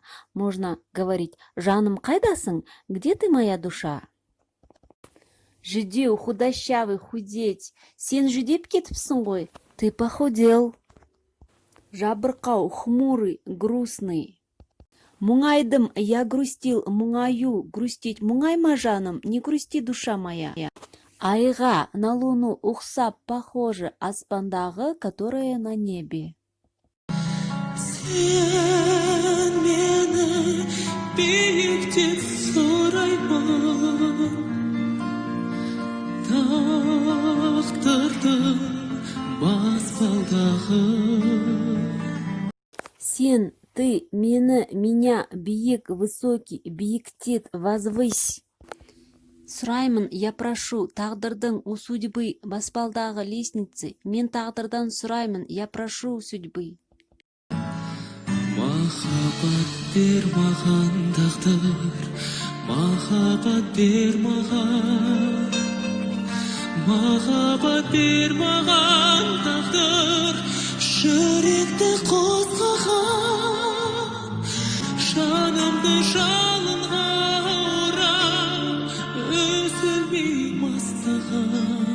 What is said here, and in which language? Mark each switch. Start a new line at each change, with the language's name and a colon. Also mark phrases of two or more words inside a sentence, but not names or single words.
Russian: Можно говорить
Kazakh: «жаным қайдасың?»
Russian: «Где ты, моя душа?» Жүдеу, худощавый, худеть.
Kazakh: Сен жүдеп кетіпсің ғой.
Russian: Ты похудел. Жабырқау, хмурый, грустный. Мұңайдым, я грустил, мұңаю, грустить.
Kazakh: Мұңайма, жаным,
Russian: не грусти, душа моя. Айға, на луну, ұқсап, похоже, аспандағы, которая на небе.
Kazakh: Сен мені биіктен сұраймын, тағдырды баспалдағы. Сен,
Russian: ты, меня, биік, высокий, биіктет, возвысь.
Kazakh: Сұраймын,
Russian: я прошу, тағдырдың у судьбы, баспалдағы лестницы.
Kazakh: Мен тағдырдан сұраймын,
Russian: я прошу судьбы.
Kazakh: Махаббат бер маған тағдыр, махаббат бер маған. Махаббат бер маған тағдыр, жүректі қозғаған, жанымды жалынға орап, үзілмей мастаған.